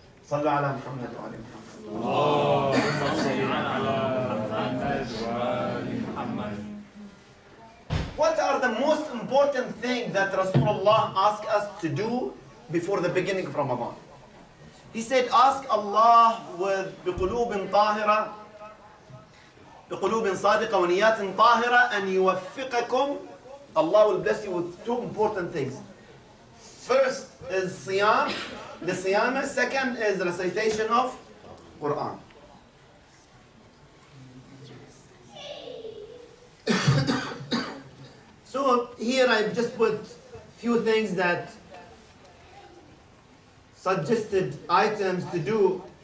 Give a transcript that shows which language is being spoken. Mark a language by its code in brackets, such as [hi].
[ar] صلوا على محمد وعلى محمد. [en] What are the most important things that Rasulullah asked us to do before the beginning of Ramadan? He said, ask Allah with [ar] بقلوب طاهرة بقلوب صادقة ونيات طاهرة أن يوفقكم. [en] Allah will bless you with two important things. First is Siyam, the Siyam. Second is the recitation of Quran. So here I've just put few things that suggested items to do.